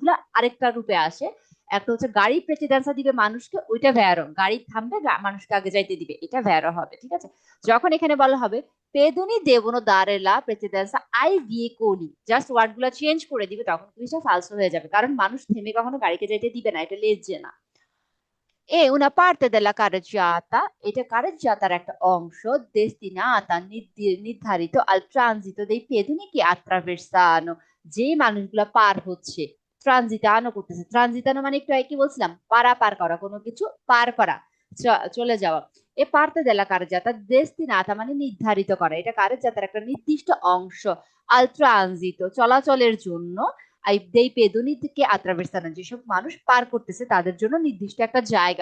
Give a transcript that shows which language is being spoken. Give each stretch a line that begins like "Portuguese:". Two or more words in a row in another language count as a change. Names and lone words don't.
Bangla: এই কুইজগুলো আরেকটা রূপে আসে, একটা হচ্ছে গাড়ি প্রেসিডেন্সা দিবে মানুষকে, ওইটা ভ্যারো। গাড়ি থামবে, মানুষকে আগে যাইতে দিবে, এটা ভ্যারো হবে। ঠিক আছে, যখন এখানে বলা হবে
Italian: pedoni devono dare la precedenza ai veicoli,
English: just word
Bangla: গুলা চেঞ্জ করে দিবে, তখন কুইজটা ফালসো হয়ে যাবে, কারণ মানুষ থেমে কখনো গাড়িকে যাইতে দিবে না, এটা লেজে না।
Italian: এ una parte della carreggiata,
Bangla: এটা কারেজ্জাতার একটা অংশ,
Italian: destinata নির্ধারিত al transito dei pedoni che attraversano,
Bangla: যে মানুষগুলা পার হচ্ছে, ট্রানজিটানো করতেছে। ট্রানজিটানো মানে একটু আগে কি বলছিলাম, পারাপার করা, কোনো কিছু পার করা, চলে যাওয়া।
Italian: e parte della carreggiata destinata
Bangla: মানে নির্ধারিত করা, এটা কারেজ্জাতার একটা নির্দিষ্ট অংশ,
Italian: al transito
Bangla: চলাচলের জন্য,
Italian: dei pedoni attraversano,
Bangla: যেসব মানুষ পার করতেছে তাদের জন্য নির্দিষ্ট একটা জায়গা।